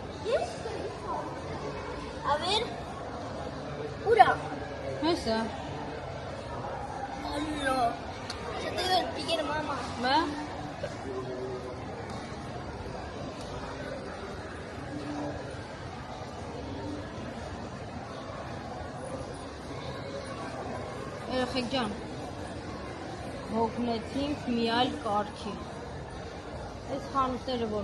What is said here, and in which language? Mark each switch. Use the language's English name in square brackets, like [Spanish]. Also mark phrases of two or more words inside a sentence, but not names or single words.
[Spanish] A ver. Ura. [Armenian] Հեսա։ [Spanish] Hola. Yo te doy el piquero, mamá. [Armenian] Բա։ Երեխեք ջան, հոգնեցինք մի այլ կարգի։ Այս խանութները, որ